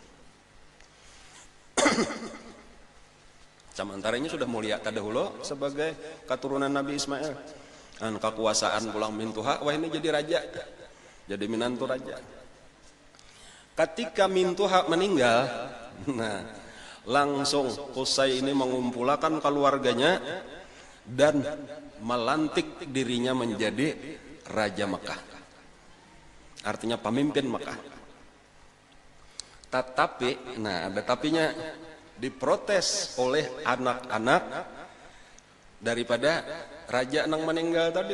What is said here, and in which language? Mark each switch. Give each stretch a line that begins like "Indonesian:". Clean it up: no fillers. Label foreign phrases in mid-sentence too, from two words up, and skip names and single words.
Banjar: Sementaranya sudah mulia tadahulu sebagai keturunan Nabi Ismail. Dan kekuasaan pulang Mintuha, wah ini jadi raja. Jadi minantu raja. Ketika Mintuha meninggal, nah langsung Qusay ini mengumpulkan keluarganya dan melantik dirinya menjadi Raja Mekah. Artinya pemimpin Mekah. Tetapi, nah ada tapinya, diprotes oleh anak-anak daripada raja nang meninggal tadi.